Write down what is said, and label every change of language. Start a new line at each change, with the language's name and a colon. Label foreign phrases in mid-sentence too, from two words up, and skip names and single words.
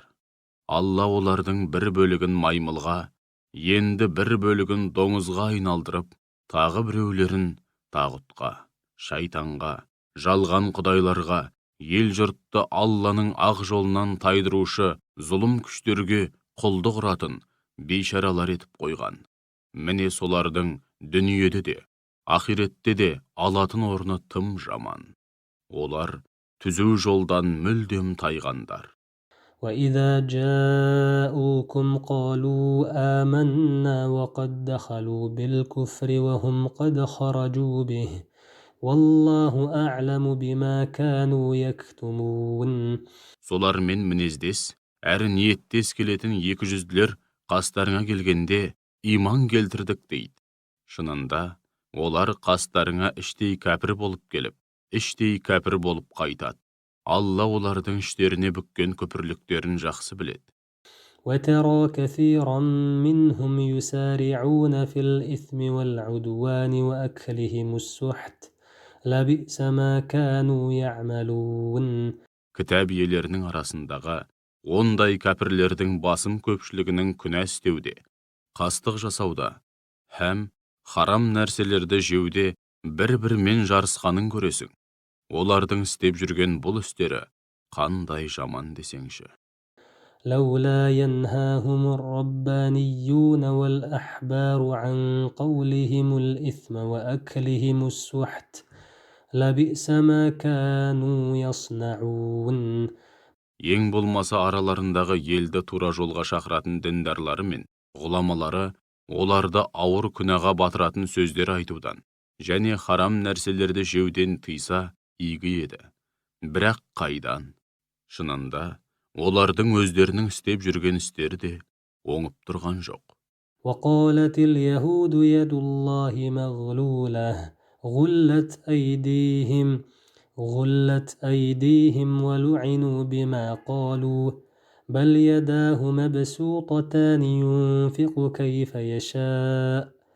Kazakh: Алла олардың бір бөлігін маймылға, енді бір бөлігін доңызға айналдырып, тағы біреулерін тағутқа, шайтанға, жалған құдайларға, ел жұртты Алланың ақ жолынан тайдырушы зұлым күштерге құлдық ұратын бейшаралар етіп қойған. Міне солардың дүниеде де, ақиретте де алатын орны тым жаман. Олар түзу жолдан мүлдем тайғандар.
Arabic: وإذا جاءوكم قالوا آمنا وقد دخلوا بالكفر وهم قد خرجوا به والله أعلم بما كانوا يكتمون.
Kazakh: Солармен мінездес, әрі ниеттес келетін екі жүзділер қастарыңа келгенде иман келтірдік дейді. Шынында, олар қастарыңа іштей кәпір болып келіп, іштей кәпір болып қайтады. Алла олардың іштеріне бүккен көпірліктерін жақсы біледі.
Arabic: وترى كثيرا منهم يسارعون في الإثم والعدوان وأكلهم السحت لبئس ما كانوا يعملون.
Kazakh: Кітап иелерінің арасындағы ондай кәпірлердің басым көпшілігінің күнә істеуде, қастық жасауда, һәм харам нәрселерді жеуде бір-бірімен жарысқанын көресің. Олардың істеп жүрген бұл істері қандай жаман десеңші.
Arabic: لولا ينهاهم الربانيون والأحبار عن قولهم الإثم وأكلهم السحت لبئس ما كانوا يصنعون.
Kazakh: Ең болмаса араларындағы елді тура жолға шақыратын діндарлары мен ғұламалары оларды ауыр күнәға батыратын сөздер айтудан және харам нәрселерді жеуден тыйса игі еді. Бірақ қайдан? Шынында, олардың өздерінің істеп жүрген істері де оңып тұрған жоқ.
Arabic: وقالت اليهود يد الله مغلولة غلت أيديهم ولعنوا بما قالوا بل يداه مبسوطتان ينفق كيف يشاء